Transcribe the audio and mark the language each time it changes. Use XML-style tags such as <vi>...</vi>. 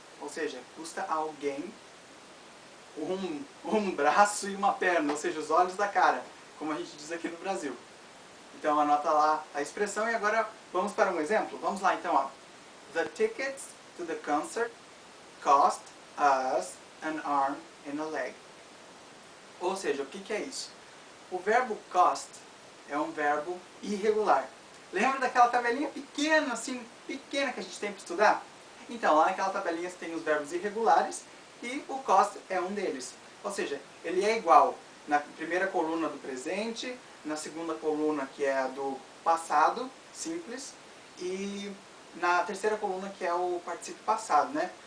<pt>Ou seja, custa a alguém um braço e uma perna, ou seja, os olhos da cara, como a gente diz aqui no Brasil. Então anota lá a expressão e agora vamos para um exemplo. Vamos lá então, ó.</pt> <en>The tickets to the concert cost us an arm and a leg.</en> <pt>Ou seja, o que é isso? O verbo cost é um verbo irregular. Lembra daquela tabelinha pequena, assim, pequena que a gente tem para estudar? Então, lá naquela tabelinha você tem os verbos irregulares e o cost é um deles. Ou seja, ele é igual na primeira coluna do presente, na segunda coluna que é a do passado, simples, e na terceira coluna que é o particípio passado, né?</pt>